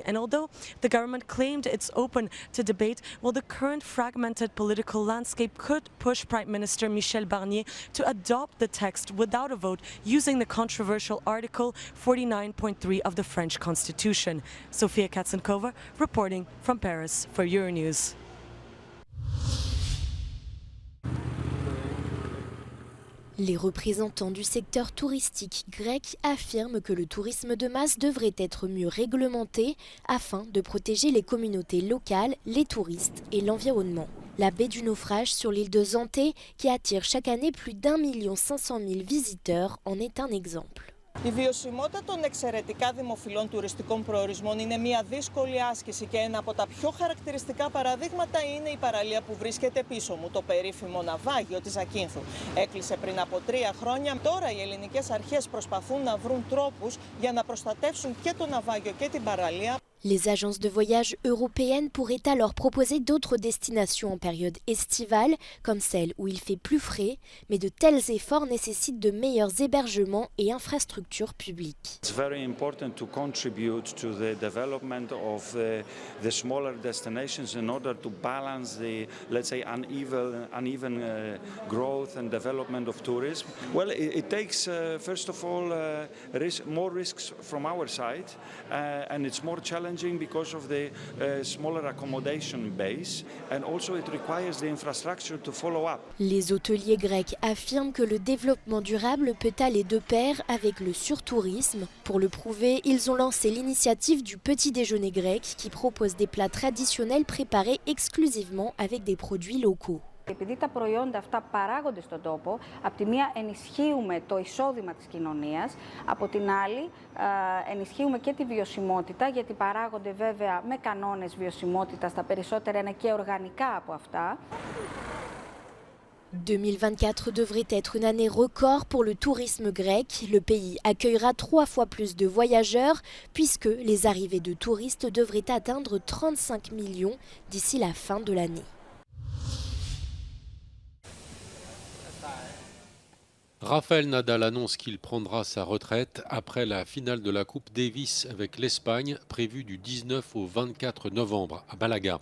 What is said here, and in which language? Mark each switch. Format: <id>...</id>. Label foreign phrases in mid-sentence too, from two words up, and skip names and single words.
<en>And although the government claimed it's open to debate, well, the current fragmented political landscape could push Prime Minister Michel Barnier to adopt the text without a vote using the controversial Article 49.3 of the French Constitution. Sofia Katsenkova reporting from Paris for Euronews.</en> <fr>Les représentants du secteur touristique grec affirment que le tourisme de masse devrait être mieux réglementé afin de protéger les communautés locales, les touristes et l'environnement. La baie du Naufrage sur l'île de Zante, qui attire chaque année plus d'1 500 000 visiteurs, en est un exemple.</fr> <el>Η βιωσιμότητα των εξαιρετικά δημοφιλών τουριστικών προορισμών είναι μια δύσκολη άσκηση και ένα από τα πιο χαρακτηριστικά παραδείγματα είναι η παραλία που βρίσκεται πίσω μου, το περίφημο ναυάγιο της Ζακίνθου. Έκλεισε πριν από 3 χρόνια. Τώρα οι ελληνικές αρχές προσπαθούν να βρουν τρόπους για να προστατεύσουν και το ναυάγιο και την παραλία.</el> <fr>Les agences de voyage européennes pourraient alors proposer d'autres destinations en période estivale, comme celle où il fait plus frais, mais de tels efforts nécessitent de meilleurs hébergements et infrastructures publiques.</fr> <en>It's very important to contribute to the development of the smaller destinations in order to balance the, let's say, uneven growth and development of tourism. Well, it takes, first of all, more risks from our side, and it's more challenging because of the smaller accommodation base, and also it requires the infrastructure to follow up.</en> <fr>Les hôteliers grecs affirment que le développement durable peut aller de pair avec le surtourisme. Pour le prouver, ils ont lancé l'initiative du petit déjeuner grec qui propose des plats traditionnels préparés exclusivement avec des produits locaux.</fr> <el>Επειδή τα προϊόντα αυτά παράγονται στον τόπο, από τη μία ενισχύουμε το εισόδημα της κοινωνίας, από την άλλη ενισχύουμε και τη βιωσιμότητα, γιατί παράγονται βέβαια με κανόνες βιωσιμότητας, τα περισσότερα είναι και οργανικά από αυτά.</el> <fr>2024 devrait être une année record pour le tourisme grec. Le pays accueillera 3 fois plus de voyageurs puisque les arrivées de touristes devraient atteindre 35 millions d'ici la fin de l'année. Rafael Nadal annonce qu'il prendra sa retraite après la finale de la Coupe Davis avec l'Espagne prévue du 19 au 24 novembre à Malaga.</fr>